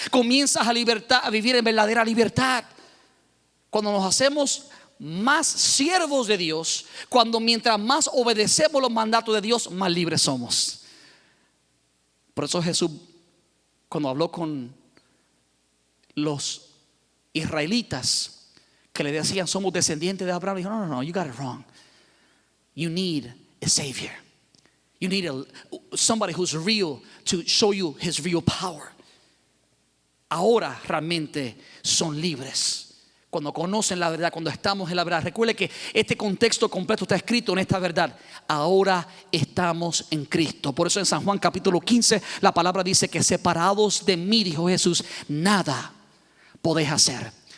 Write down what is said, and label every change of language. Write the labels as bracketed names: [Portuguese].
[Spanish] Comienzas a vivir en verdadera libertad. Cuando nos hacemos más siervos de Dios, cuando mientras más obedecemos los mandatos de Dios, más libres somos. Por eso Jesús, cuando habló con los israelitas que le decían somos descendientes de Abraham, dijo no, [English] you got it wrong. You need a savior. You need somebody who's real to show you his real power. [Spanish] Ahora realmente son libres cuando conocen la verdad, cuando estamos en la verdad. Recuerde que este contexto completo está escrito en esta verdad. Ahora estamos en Cristo. Por eso en San Juan capítulo 15 la palabra dice que separados de mí, dijo Jesús, nada podéis hacer.